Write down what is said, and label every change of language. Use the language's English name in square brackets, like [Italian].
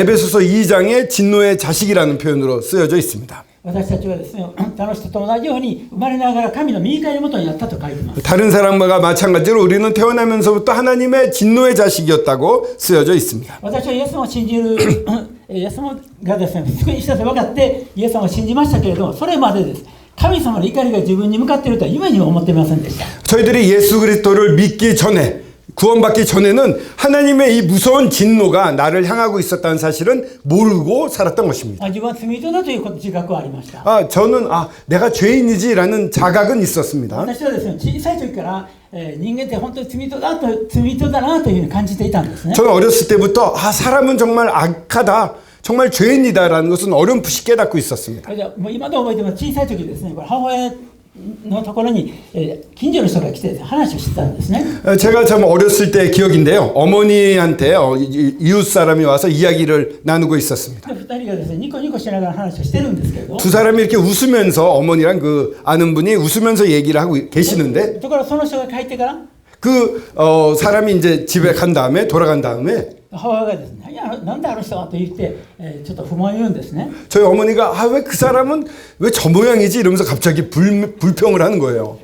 [Korean] 에베소서 2장에 진노의 자식이라는 표현으로 쓰여져 있습니다. [Japanese] 私たちはですね、他の人と同じように生まれながら神の御怒りのもとにあったと書いています。 [Korean] 다른 사람과 마찬가지로 우리는 태어나면서부터 하나님의 진노의 자식이었다고 쓰여져 있습니다. [Japanese] 私はイエス様を信じるイエス様がですね、救い主だと分かってイエス様を信じましたけれども、それまでです。神様の怒りが自分に向かっているとは夢にも思っていませんでした。 [Korean] 저희들이 예수 그리스도를 믿기 전에, 구원받기 전에는 하나님의 이 무서운 진노가 나를 향하고 있었다는 사실은 모르고 살았던 것입니다. [Japanese] 自分は罪人だという自覚はありました。 [Korean] 저는 내가 죄인이지라는 자각은 있었습니다. [Japanese] 私はですね、小さい時から人間って本当に罪人だなというふうに感じていたんですね。 [Korean] 저는 어렸을 때부터 사람은 정말 악하다, 정말 죄인이다라는 것은 어렴풋이 깨닫고 있었습니다. [Japanese] もう今でも覚えてます。小さい時ですね、これ母親のところに近所の人が来て話をしてたんですね。 [Korean] 제가 참 어렸을 때 기억인데요. 어머니한테 이웃 사람이 와서 이야기를 나누고 있었습니다. [Japanese] 2人がですね、ニコニコしながら話をしてるんですけれど、 [Korean] 두 사람이 이렇게 웃으면서 어머니랑 그 아는 분이 웃으면서 얘기를 하고 계시는데 [Japanese] ところがその人が帰ってから [Korean] 그 사람이 이제 집에 간 다음에 돌아간 다음에 [Japanese] 母親がですね、いや、なんであの人はと言って、ちょっと不満を言うんですね。 [Korean] 저희 어머니가 아, 왜 그 사람은 왜 저 모양이지 이러면서 갑자기 불평을 하는 거예요.